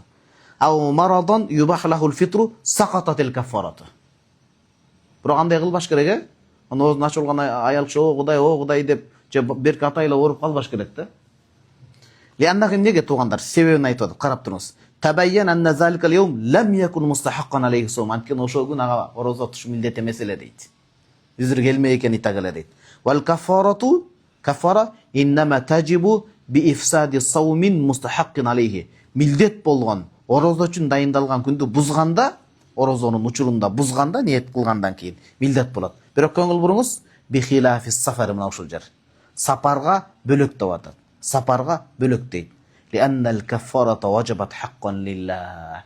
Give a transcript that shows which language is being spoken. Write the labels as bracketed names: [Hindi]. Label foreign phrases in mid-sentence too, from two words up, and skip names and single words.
[Arabic] أو مرض يباح له الفطر سقطت الكفارة. [Kyrgyz] Бирок андай кылбаш керек, э? Аны оозун ачып алган аял киши о Кудай деп же берки атайла ооруп калбаш керек да. Лианнахи неге туугандар? Себебин айтып атат, карап туруңуз. [Arabic] تبين أن ذلك اليوم لم يكن مستحقا عليه صوم. [Kyrgyz] Анткени ошол күн ага орозо туш милдет эмес эле дейт. Үзүр келмей экен итагеле дейт. [Arabic] والكفارة كفارة إنما تجب بإفساد صوم مستحق عليه. [Kyrgyz] Милдет болгон орозо үчүн дайындалган күндү бузганда, орозонун учурунда бузганда, ниет кылгандан кийин милдет болот. Бирок көңүл буруңуз, [Arabic] بخلاف السفر [Kyrgyz] мына ушул жер. Сапарга бөлөк деп атат. Сапарга бөлөк дейт. [Arabic] لأن الكفارة وجبت حقا لله.